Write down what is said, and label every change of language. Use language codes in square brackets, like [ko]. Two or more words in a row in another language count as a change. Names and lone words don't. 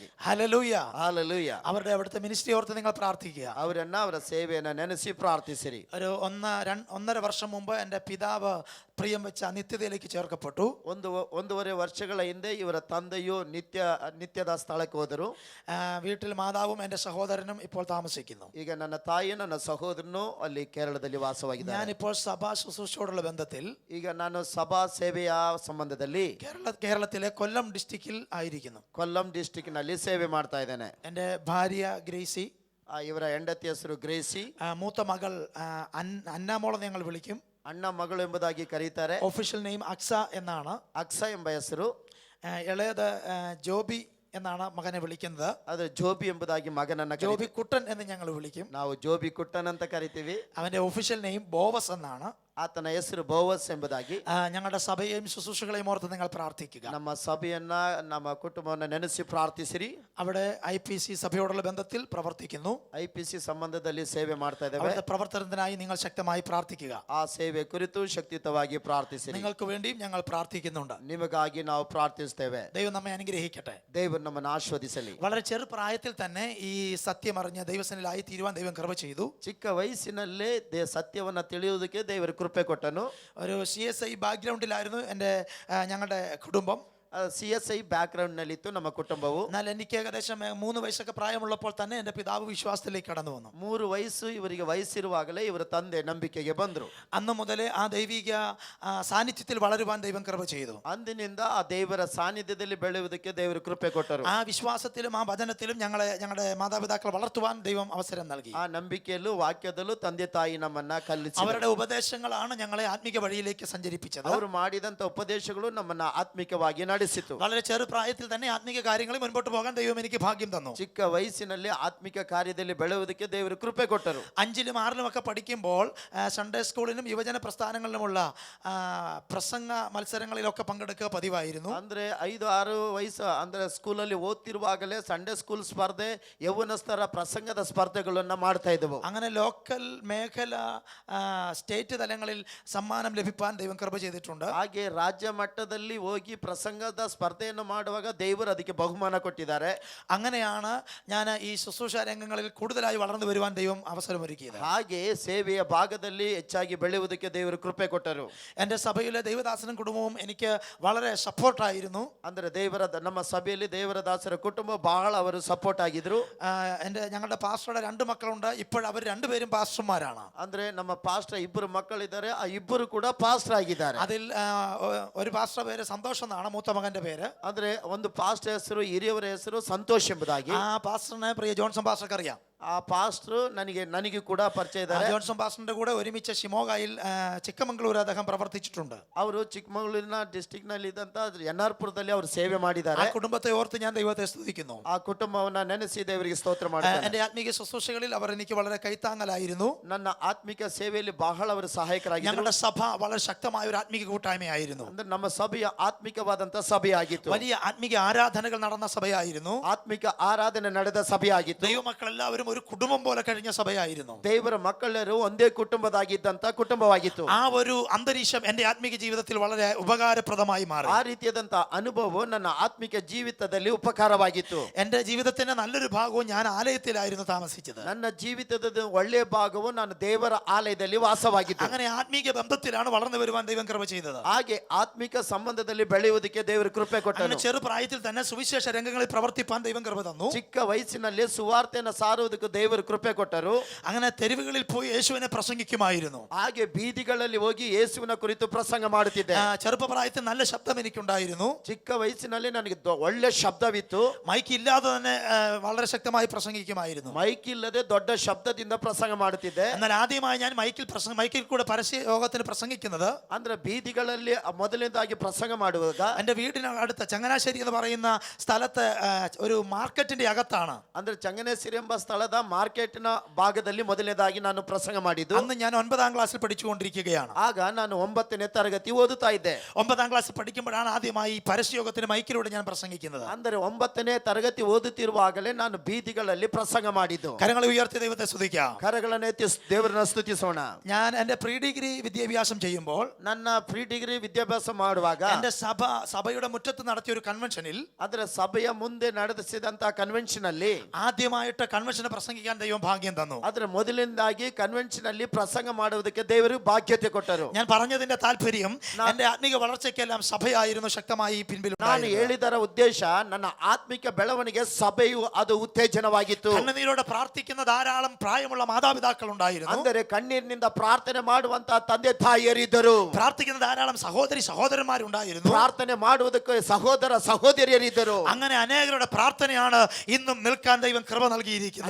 [ml] ഹല്ലേലൂയ. [kn] ಹಾಲೆಲೂಯ. [ml] അവരുടെ അവിടുത്തെ മിനിസ്ട്രി ഓർത്ത് നിങ്ങൾ പ്രാർത്ഥിക്കുക. [kn] ಅವರನ್ನ ಅವರ ಸೇವೆಯನ್ನ ನೆನೆಸಿ ಪ್ರಾರ್ಥಿಸಿರಿ. [ml] ഒരു 1.5 വർഷം മുമ്പ് എൻ്റെ പിതാവ് പ്രിയം വെച്ച നിത്യതയിലേക്ക് ചേർക്കപ്പെട്ടു. [kn] ಒಂದೂವರೆ ವರ್ಷಗಳ ಹಿಂದೆ ಇವರ ತಂದೆಯು ನಿತ್ಯದ ಸ್ಥಳಕ್ಕೆ ಹೋದರು. [ml] വീട്ടിൽ മാതാവും എൻ്റെ സഹോദരനും ഇപ്പോൾ താമസിക്കുന്നു. [kn] ಈಗ ನನ್ನ ತಾಯಿ ನನ್ನ ಸಹೋದರನು ಅಲ್ಲಿ ಕೇರಳದಲ್ಲಿ ವಾಸವಾಗಿದ್ದಾರೆ. [ml] ഞാനിപ്പോൾ സഭാ ശുശ്രൂഷയോടുള്ള ബന്ധത്തിൽ [kn] ಈಗ ನಾನು ಸಭಾ ಸೇವೆಯ ಸಂಬಂಧದಲ್ಲಿ [ml] കേരളത്തിലെ കൊല്ലം ഡിസ്ട്രിക്റ്റിൽ ആയിരിക്കുന്നു. [kn] ಕೊಲ್ಲಂ ಡಿಸ್ಟ್ರಿಕ್ಟ್ ನಲ್ಲಿ ಸೇವೆ ಮಾಡ್ತಾ ಇದ್ದೇನೆ. [ml] എൻ്റെ ഭാര്യ ഗ്രേസി. [kn] ಇವರ ಹೆಂಡತಿ ಹೆಸರು ಗ್ರೇಸಿ. [ml] മൂത്ത മകൾ അന്നാമോളെ ഞങ്ങൾ വിളിക്കും. [kn] ಅಣ್ಣ ಮಗಳು ಎಂಬುದಾಗಿ ಕರೀತಾರೆ. [en] official name [ml] അക്സ എന്നാണ്. [kn] ಅಕ್ಸ ಎಂಬ ಹೆಸರು. [ml] ഇളയത് ജോബി എന്നാണ് മകനെ വിളിക്കുന്നത്. [kn] ಅದು ಜೋಬಿ ಎಂಬುದಾಗಿ ಮಗನನ್ನ [ml] ജോബി കുട്ടൻ എന്ന് ഞങ്ങൾ വിളിക്കും. [kn] ನಾವು ಜೋಬಿ ಕುಟ್ಟನ್ ಅಂತ ಕರಿತೀವಿ. [ml] അവന്റെ [en] official name [ml] ബോവസ് എന്നാണ്. [kn] ಆತನ ಹೆಸರು ಬೋವಸ್ ಎಂಬುದಾಗಿ. [ml] ഞങ്ങളുടെ സഭയെയും ശുശ്രൂഷകളെയും ഓർത്ത് നിങ്ങൾ പ്രാർത്ഥിക്കുക. [kn] ನಮ್ಮ ಸಭೆಯನ್ನ ನಮ್ಮ ಕುಟುಂಬವನ್ನ ನೆನೆಸಿ ಪ್ರಾರ್ಥಿಸಿರಿ. [ml] അവിടെ IPC സഭയോടുള്ള ബന്ധത്തിൽ പ്രവർത്തിക്കുന്നു. [kn] IPC ಸಂಬಂಧದಲ್ಲಿ ಸೇವೆ ಮಾಡ್ತಾ ಇದ್ದೇವೆ. [ml] അവരുടെ പ്രവർത്തനത്തിനായി നിങ്ങൾ ശക്തമായി പ്രാർത്ഥിക്കുക. [kn] ಆ ಸೇವೆ ಕುರಿತು ಶಕ್ತಿಯುತವಾಗಿ ಪ್ರಾರ್ಥಿಸಿರಿ. [ml] നിങ്ങൾക്ക് വേണ്ടിയും ഞങ്ങൾ പ്രാർത്ഥിക്കുന്നുണ്ട്. [kn] ನಿಮಗಾಗಿ ನಾವು ಪ್ರಾರ್ಥಿಸ್ತೇವೆ. [ml] ദൈവം നമ്മെ അനുഗ്രഹിക്കട്ടെ. [kn] ದೇವರು ನಮ್ಮನ್ನು ಆಶೀರ್ವದಿಸಲಿ. [ml] വളരെ ചെറുപ്രായത്തിൽ തന്നെ ഈ സത്യം അറിഞ്ഞ ദൈവസന്നിധിയിലായി തീരുവാൻ ദൈവം കൃപ ചെയ്തു. [kn] ಚಿಕ್ಕ ವಯಸ್ಸಿನಲ್ಲೇ ಸತ್ಯವನ್ನ ತಿಳಿಯುವುದಕ್ಕೆ ದೇವರು ಕೃಪೆ ಕೊಟ್ಟನು. [ml] ഒരു CSI ബാക്ക്ഗ്രൗണ്ടിലായിരുന്നു ഞങ്ങളുടെ കുടുംബം. [kn] CSI ಬ್ಯಾಕ್ಗ್ರೌಂಡ್ ನಲ್ಲಿತ್ತು ನಮ್ಮ ಕುಟುಂಬವು. [ml] എന്നാൽ എനിക്ക് ഏകദേശം 3 വയസ്സൊക്കെ പ്രായമുള്ളപ്പോൾ തന്നെ എൻ്റെ പിതാവ് വിശ്വാസത്തിലേക്ക് കടന്നു വന്നു. [kn] 3 ವಯಸ್ಸು ಇವರಿಗೆ ವಯಸ್ಸಿರುವಾಗಲೇ ಇವರ ತಂದೆ ನಂಬಿಕೆಗೆ ಬಂದರು. [ml] അന്ന് മുതലേ ആ ദൈവിക സാന്നിധ്യത്തിൽ വളരുവാൻ ദൈവം കൃപ ചെയ്തു. [kn] ಅಂದಿನಿಂದ ಆ ದೇವರ ಸಾನ್ನಿಧ್ಯದಲ್ಲಿ ಬೆಳೆಯುವುದಕ್ಕೆ ದೇವರು ಕೃಪೆ ಕೊಟ್ಟರು. [ml] ആ വിശ്വാസത്തിലും ആ വചനത്തിലും ഞങ്ങളുടെ മാതാപിതാക്കൾ വളർത്തുവാൻ ദൈവം അവസരം നൽകി. [kn] ಆ ನಂಬಿಕೆಯಲ್ಲೂ ವಾಕ್ಯದಲ್ಲೂ ತಂದೆ ತಾಯಿ ನಮ್ಮನ್ನ ಕಲಿಸಿ [ml] അവരുടെ ഉപദേശങ്ങളാണ് ഞങ്ങളെ ആത്മീക വഴിയിലേക്ക് സഞ്ചരിപ്പിച്ചത്. [kn] ಅವರು ಮಾಡಿದಂತ ಉಪದೇಶಗಳು ನಮ್ಮನ್ನ ಆತ್ಮಿಕವಾಗಿ ನಡೆಸಿತು. [ml] വളരെ ചെറുപ്രായത്തിൽ തന്നെ ആത്മീക കാര്യങ്ങളിൽ മുൻപോട്ട് പോകാൻ ദൈവം എനിക്ക് ഭാഗ്യം തന്നു. [kn] ಚಿಕ್ಕ ವಯಸ್ಸಿನಲ್ಲಿ ಆತ್ಮಿಕ ಕಾರ್ಯದಲ್ಲಿ ಬೆಳೆಯುವುದಕ್ಕೆ ದೇವರು ಕೃಪೆ ಕೊಟ್ಟರು. [ml] 5ലും 6ലും ഒക്കെ പഠിക്കുമ്പോൾ സൺഡേ സ്കൂളിലും യുവജന പ്രസ്ഥാനങ്ങളിലുമുള്ള പ്രസംഗ മത്സരങ്ങളിലൊക്കെ പങ്കെടുക്കുക പതിവായിരുന്നു. [kn] ಅಂದ್ರೆ 5-6 ವಯಸ್ಸು ಅಂದ್ರೆ ಸ್ಕೂಲಲ್ಲಿ ಓದ್ತಿರುವಾಗಲೇ [en] Sunday school [kn] ಸ್ಪರ್ಧೆ, ಯೌವನಸ್ಥರ ಪ್ರಸಂಗದ ಸ್ಪರ್ಧೆಗಳನ್ನ ಮಾಡ್ತಾ ಇದ್ದವು. [ml] അങ്ങനെ ലോക്കൽ മേഖല സ്റ്റേറ്റ് തലങ്ങളിൽ സമ്മാനം ലഭിക്കാൻ ദൈവം കൃപ ചെയ്തിട്ടുണ്ട്. [kn] ಹಾಗೆ ರಾಜ್ಯ ಮಟ್ಟದಲ್ಲಿ ಹೋಗಿ ಪ್ರಸಂಗದ ಸ್ಪರ್ಧೆಯನ್ನು ಮಾಡುವಾಗ ದೇವರು ಅದಕ್ಕೆ ಬಹುಮಾನ ಕೊಟ್ಟಿದ್ದಾರೆ. [ml] അങ്ങനെയാണ് ഞാൻ ഈ ശുശ്രൂഷ രംഗങ്ങളിൽ കൂടുതലായി വളർന്നു വരുവാൻ ദൈവം അവസരമൊരുക്കിയത്. [kn] ಹಾಗೆ ಸೇವೆಯ ಭಾಗದಲ್ಲಿ ಹೆಚ್ಚಾಗಿ ಬೆಳೆಯುವುದಕ್ಕೆ ದೇವರು ಕೃಪೆ ಕೊಟ್ಟರು. [ml] എൻ്റെ സഭയിലെ ദൈവദാസനും കുടുംബവും എനിക്ക് വളരെ സപ്പോർട്ടായിരുന്നു. [kn] ಅಂದ್ರೆ ನಮ್ಮ ಸಭೆಯಲ್ಲಿ ದೇವರ ದಾಸರ ಕುಟುಂಬ ಬಹಳ ಅವರು ಸಪೋರ್ಟ್ ಆಗಿದ್ರು. [ml] ഞങ്ങളുടെ പാസ്റ്ററുടെ 2 മക്കളുണ്ട്. ഇപ്പോൾ അവർ 2 പേരും പാസ്റ്റർമാരാണ്. [kn] ಅಂದ್ರೆ ನಮ್ಮ ಪಾಸ್ಟರ್ 2 ಮಕ್ಕಳಿದ್ದಾರೆ. ಆ 2 ಕೂಡ ಪಾಸ್ಟರ್ ಆಗಿದ್ದಾರೆ. [ml] അതിൽ ഒരു പാസ്റ്റർ പേര് സന്തോഷം എന്നാണ്, മൂത്ത മകന്റെ പേര്. [kn] ಅಂದ್ರೆ ಒಂದು ಪಾಸ್ಟರ್ ಹೆಸರು, ಹಿರಿಯವರ ಹೆಸರು ಸಂತೋಷ್ ಎಂಬುದಾಗಿ. [ml] ആ പാസ്റ്ററിനെ പ്രിയ ജോൺസൺ പാസ്റ്റർക്ക് അറിയാം. [kn] ಆ ಪಾಸ್ಟರ್ ನನಗೆ ಕೂಡ ಪರಿಚಯ ಇದ್ದಾರೆ. [ml] ജോൺസൺ പാസ്റ്ററിന്റെ കൂടെ ഒരുമിച്ച് ಶಿವಮೊಗ್ಗയിൽ ಚಿಕ್ಕಮಗಳೂರು അദ്ദേഹം പ്രവർത്തിച്ചിട്ടുണ്ട്. [kn] ಅವರು ಚಿಕ್ಕಮಗಳೂರಿನ ಡಿಸ್ಟ್ರಿಕ್ಟ್ ನಲ್ಲಿ ಇದ್ದಂತ ಎನ್ಆರ್ಪುರದಲ್ಲಿ ಅವರು ಸೇವೆ ಮಾಡಿದ್ದಾರೆ. [ml] ആ കുടുംബത്തെ ഓർത്ത് ഞാൻ ദൈവത്തെ സ്തുതിക്കുന്നു. [kn] ಆ ಕುಟುಂಬವನ್ನ ನೆನೆಸಿ ದೇವರಿಗೆ ಸ್ತೋತ್ರ ಮಾಡುತ್ತೇನೆ. [ml] എൻ്റെ ആത്മീക ശുശ്രൂഷകളിൽ അവർ എനിക്ക് വളരെ കൈത്താങ്ങലായിരുന്നു. [kn] ನನ್ನ ಆತ್ಮಿಕ ಸೇವೆಯಲ್ಲಿ ಬಹಳ ಅವರು ಸಹಾಯಕರಾಗಿದ್ದರು. [ml] ഞങ്ങളുടെ സഭ വളരെ ശക്തമായ ഒരു ആത്മീക കൂട്ടായ്മയായിരുന്നു. [kn] ಅಂದ್ರೆ ನಮ್ಮ ಸಭೆಯ ಆತ್ಮಿಕವಾದಂತ ಸಭೆಯಾಗಿತ್ತು. [ml] വലിയ ആത്മീക ആരാധനകൾ നടന്ന സഭയായിരുന്നു. [kn] ಆತ್ಮಿಕ ಆರಾಧನೆ ನಡೆದ ಸಭೆಯಾಗಿತ್ತು. [ml] ദൈവമക്കൾ എല്ലാവരും ഒരു കുടുംബം പോലെ കഴിഞ്ഞ സഭയായിരുന്നു. [kn] ದೇವರ ಮಕ್ಕಳೆಲ್ಲರೂ ಒಂದೇ ಕುಟುಂಬದಾಗಿದ್ದಂತ ಕುಟುಂಬವಾಗಿತ್ತು. [ml] ആ ഒരു അന്തരീക്ഷം എന്റെ ആത്മീക ജീവിതത്തിൽ വളരെ ഉപകാരപ്രദമായി മാറി. [kn] ಆ ರೀತಿಯಾದಂತ ಅನುಭವವು ನನ್ನ ಆತ್ಮಿಕ ಜೀವಿತದಲ್ಲಿ ಉಪಕಾರವಾಗಿತ್ತು. [ml] എന്റെ ജീവിതത്തിന്റെ നല്ലൊരു ഭാഗവും ഞാൻ ആലയത്തിലായിരുന്നു താമസിച്ചത്. [kn] ನನ್ನ ಜೀವಿತದ ಒಳ್ಳೆಯ ಭಾಗವು ನಾನು ದೇವರ ಆಲಯದಲ್ಲಿ ವಾಸವಾಗಿತ್ತು. [ml] അങ്ങനെ ആത്മീക ബന്ധത്തിലാണ് വളർന്നു വരുവാൻ ദൈവം കൃപ ചെയ്തത്. [kn] ಹಾಗೆ ಆತ್ಮಿಕ ಸಂಬಂಧದಲ್ಲಿ ಬೆಳೆಯುವುದಕ್ಕೆ ದೇವರು ಕೃಪೆ ಕೊಟ್ಟನು. [ml] അങ്ങനെ ചെറുപ്രായത്തിൽ തന്നെ സുവിശേഷ രംഗങ്ങളിൽ പ്രവർത്തിപ്പാൻ ദൈവം കൃപ തന്നു. [kn] ಚಿಕ್ಕ ವಯಸ್ಸಿನಲ್ಲಿ ಸುವಾರ್ತೆಯನ್ನು ಸಾರುವುದಕ್ಕೆ ದೇವರು ಕೃಪೆ ಕೊಟ್ಟರು. [ml] അങ്ങനെ തെരുവുകളിൽ പോയി യേശുവിനെ പ്രസംഗിക്കുമായിരുന്നു. [kn] ಹಾಗೆ ಬೀದಿಗಳಲ್ಲಿ ಹೋಗಿ ಯೇಸುವಿನ ಕುರಿತು ಪ್ರಸಂಗ ಮಾಡುತ್ತಿದ್ದೆ. [ml] ചെറുപ്രായത്തിൽ നല്ല ശബ്ദം എനിക്കുണ്ടായിരുന്നു. [kn] ಚಿಕ್ಕ ವಯಸ್ಸಿನಲ್ಲಿ ನನಗೆ ಒಳ್ಳೆ ಶಬ್ದವಿತ್ತು. [ml] മൈക്ക് ഇല്ലാതെ തന്നെ വളരെ ശക്തമായി പ്രസംഗിക്കുമായിരുന്നു. [kn] ಮೈಕ್ ಇಲ್ಲದೆ ದೊಡ್ಡ ಶಬ್ದದಿಂದ ಪ್ರಸಂಗ ಮಾಡುತ್ತಿದ್ದೆ. [ml] എന്നാൽ ആദ്യമായി ഞാൻ മൈക്കിൽ കൂടെ പരസ്യ യോഗത്തിന് പ്രസംഗിക്കുന്നത് [kn] ಅಂದ್ರೆ ಬೀದಿಗಳಲ್ಲಿ ಮೊದಲನೇದಾಗಿ ಪ್ರಸಂಗ ಮಾಡುವಾಗ [ml] എന്റെ വീടിന് അടുത്ത ചങ്ങനാശ്ശേരി എന്ന് പറയുന്ന സ്ഥലത്ത് ഒരു മാർക്കറ്റിന്റെ അകത്താണ്. [kn] ಅಂದ್ರೆ ಚಂಗನೇಶ್ವರಿ ಎಂಬ ಸ್ಥಳದ ಮಾರ್ಕೆಟ್ನ ಭಾಗದಲ್ಲಿ ಮೊದಲನೇದಾಗಿ ನಾನು ಪ್ರಸಂಗ ಮಾಡಿದ್ದು. [ml] അന്ന് ഞാൻ 9ാം ക്ലാസ്സിൽ പഠിച്ചുകൊണ്ടിരിക്കുകയാണ്. [kn] ಆಗ ನಾನು 9ನೇ ತರಗತಿ ಓದುತ್ತಾ ಇದ್ದೆ. [ml] 9ാം ക്ലാസ്സിൽ പഠിക്കുമ്പോഴാണ് ആദ്യമായി ഈ പരസ്യയോഗത്തിന് മൈക്കിലൂടെ ഞാൻ പ്രസംഗിക്കുന്നത്. [kn] ಅಂದರೆ 9ನೇ ತರಗತಿ ಓದುತ್ತಿರುವಾಗಲೇ ನಾನು ಬೀದಿಗಳಲ್ಲಿ ಪ್ರಸಂಗ ಮಾಡಿದ್ದು. [ml] കരങ്ങളെ ഉയർത്തി ദൈവത്തെ സ്തുതിക്കാം. [kn] ಕರಗಳನ್ನೆತ್ತಿ ದೇವರನ್ನ ಸ್ತುತಿಸೋಣ. [ml] ഞാൻ എന്റെ [en] pre degree [ml] വിദ്യാഭ്യാസം ചെയ്യുമ്പോൾ [kn] ನನ್ನ [en] pre degree [kn] ವಿದ್ಯಾಭ್ಯಾಸ ಮಾಡುವಾಗ [ml] എന്റെ സഭയുടെ മുറ്റത്ത് നടത്തിയ ഒരു കൺവെൻഷനിൽ [kn] ಅದರ ಸಭೆಯ ಮುಂದೆ ನಡೆಸಿದಂತಹ ಕನ್ವೆನ್ಷನ್ ಅಲ್ಲಿ [ml] ആദ്യമായിട്ട് കൺവെൻഷന് പ്രസംഗിക്കാൻ ദൈവം ഭാഗ്യം തന്നു. [kn] ಅದರ ಮೊದಲಿಂದಾಗಿ ಕನ್ವೆನ್ಷನ್ ಅಲ್ಲಿ ಪ್ರಸಂಗ ಮಾಡುವುದಕ್ಕೆ ದೇವರು ಭಾಗ್ಯತೆ ಕೊಟ್ಟರು. [ml] ഞാൻ പറഞ്ഞതിന്റെ താല്പര്യം എന്റെ ആത്മീക വളർച്ചയ്ക്കെല്ലാം സഭയായിരുന്നു ശക്തമായി പിൻപിൽ. [kn] ನಾನು ಹೇಳಿದರ ಉದ್ದೇಶ ನನ್ನ ಆತ್ಮಿಕ ಬೆಳವಣಿಗೆ ಸಭೆಯು ಅದು ಉತ್ತೇಜನವಾಗಿತ್ತು. [ml] കണ്ണുനീരോടെ പ്രാർത്ഥിക്കുന്ന ധാരാളം പ്രായമുള്ള മാതാപിതാക്കൾ ഉണ്ടായിരുന്നു. [kn] ಅಂದರೆ ಕಣ್ಣೀರಿನಿಂದ ಪ್ರಾರ್ಥನೆ ಮಾಡುವಂತಹ ತಂದೆ ತಾಯಿಯರಿದ್ದರು. [ml] പ്രാർത്ഥിക്കുന്ന ധാരാളം സഹോദരന്മാരുണ്ടായിരുന്നു. [kn] ಪ್ರಾರ್ಥನೆ ಮಾಡುವುದಕ್ಕೆ ಸಹೋದರ ಸಹೋದರಿಯರಿದ್ದರು. [ml] അങ്ങനെ അനേകരുടെ പ്രാർത്ഥനയാണ് ഇന്നും നിൽക്കാൻ ദൈവം കൃപ നൽകിയിരിക്കുന്നത്.